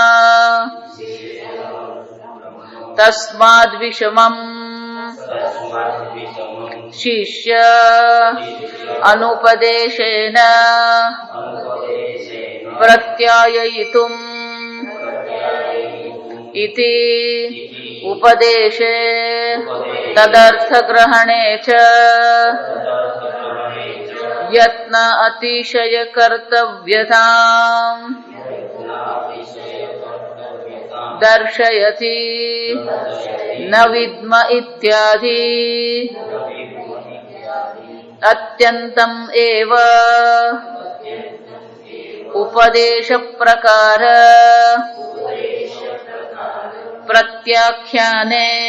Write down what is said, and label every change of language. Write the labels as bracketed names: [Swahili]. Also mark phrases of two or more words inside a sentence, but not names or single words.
[Sanskrit] तस्माद्विषमम् शिष्य अनुपदेशेन प्रत्याययितुम् इति उपदेशे तदर्थग्रहणे च यत्न अतिशय कर्तव्यताम दर्शयति न विद्म इत्यादि अत्यंतम एव उपदेश प्रकार प्रत्याख्याने